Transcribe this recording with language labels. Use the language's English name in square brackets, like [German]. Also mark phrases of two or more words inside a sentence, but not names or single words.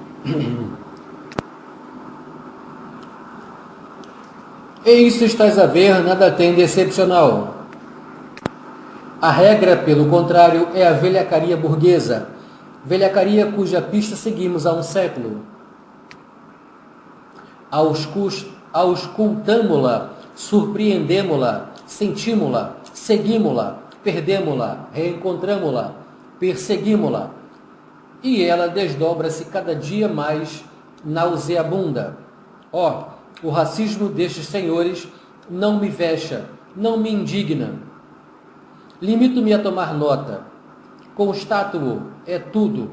[Portuguese] E isso estás a ver, nada tem de excepcional. A regra, pelo contrário, é a velhacaria burguesa, velhacaria cuja pista seguimos há um século. Auscultamo-la, surpreendemo-la, sentimos-la, seguimos-la, perdemo-la, reencontramo-la, perseguimos-la, e ela desdobra-se cada dia mais nauseabunda. O racismo destes senhores não me vexa, não me indigna. Limito-me a tomar nota. Constato-o, é tudo.